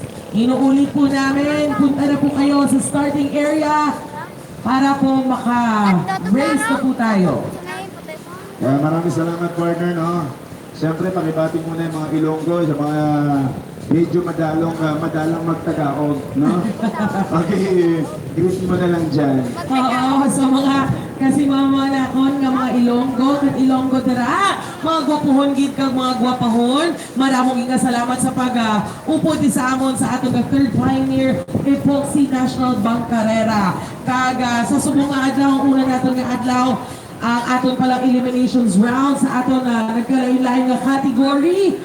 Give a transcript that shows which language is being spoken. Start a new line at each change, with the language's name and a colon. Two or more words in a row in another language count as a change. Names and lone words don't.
Filipino: Inuulit po namin, punta na po kayo sa starting area para po maka-race na po tayo. Maraming salamat, partner, no? Siyempre, pakibati muna yung mga Ilonggo sa mga medyo madalang magtagaog, no? Okay, greet mo na lang dyan.
Hiligaynon: Oo, sa mga kasi mga nakon nga mga Ilonggo, kat Ilonggo dira, mga gwapuhon gid kag mga gwapahon. Maramong nga salamat sa pag-upo di sa amon sa atong third pioneer Epoxy National Bank Carrera. Kag sa subong nga adlaw, ang una naton nga adlaw, ang aton palang
English: eliminations round
Hiligaynon: sa aton nagkalain-lain nga category.